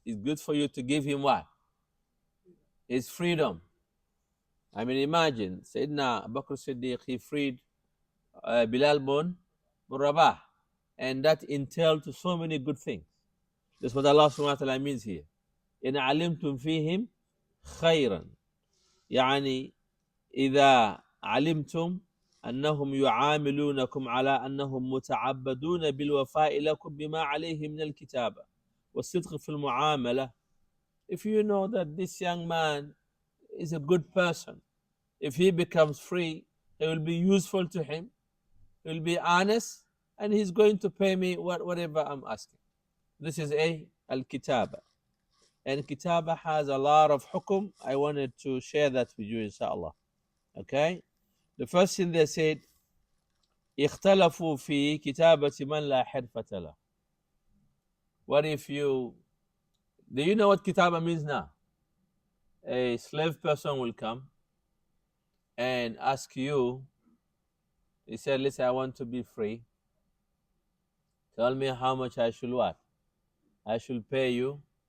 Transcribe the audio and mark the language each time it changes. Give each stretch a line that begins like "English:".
English: It's good for you to give him what? His freedom. I mean, imagine Sayyidina Abu Bakr Siddiq, he freed Bilal bin Rabah, and that entailed to so many good things. That's what Allah subhanahu wa ta'ala means here.
Arabic: إن علمتم فيهم خيرا يعني إذا علمتم أنهم يعاملونكم على أنهم متعبدون بالوفاء لكم بما عليه من الكتابة والصدق في المعاملة.
English: If you know that this young man is a good person, if he becomes free, it will be useful to him, he will be honest, and he's going to pay me whatever I'm asking. This is al-kitaba. And kitaba has a lot of hukum. I wanted to share that with you, inshallah. Okay? The first thing they said,
Arabic: اختلفوا في كتابة من لا حرفة له.
English: What if do you know what kitaba means now? A slave person will come and ask you, he said, listen, I want to be free. Tell me how much I should what? I should pay you.